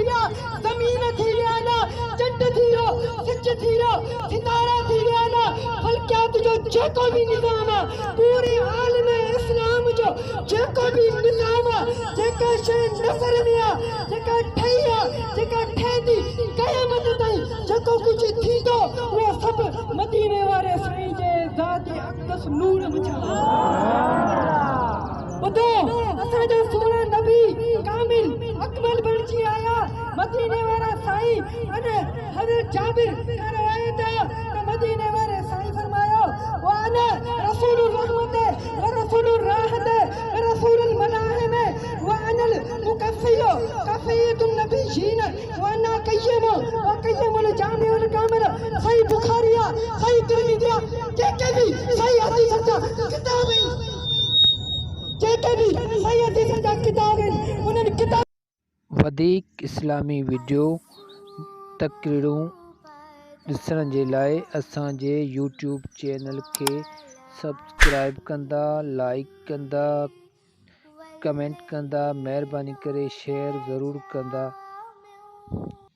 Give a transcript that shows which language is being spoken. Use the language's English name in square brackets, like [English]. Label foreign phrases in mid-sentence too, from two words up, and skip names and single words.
[Sindhi] विया, ज़मीन थी विया न, चंड थी वियो, सिज थी वियो, सितारा थी विया न, फलकियात जो जेको बि निज़ाम आहे, पूरे आलम इस्लाम जो जेको बि निज़ाम आहे, जेका शइ नज़र में आहे, जेका ठही आहे, जेका ठहंदी क़यामत ताईं, जेको कुझु थींदो उहो सभु मदीने वारे साईं जे ज़ाती अक़दस नूर में छा। ॿुधो, असांजा सोना नबी कामिल अकमल बणिजी आया मदीने वारा साईं। अने हज़रत जाबिर का रवायत है त मदीने वारे साईं फरमायो [Arabic] وأنا رسول الرحمة ورسول الراحة ورسول الملاحم وأنا المقفي قفيت النبيين وأنا قيم وقيم الجامع الكامل. [Sindhi] सही बुखारिया, सही तिरमिज़िया, जेके भी सही हदीस जा किताब आहिनि, जेके भी सही हदीस जा किताब आहिनि, उन्हनि किताब वधीक इस्लामी वीडियो तक़रीरूं ॾिसण जे लाइ असांजे यूट्यूब चैनल खे सब्सक्राइब कंदा, लाइक कंदा, कमेंट कंदा, महिरबानी करे शेयर ज़रूरु कंदा।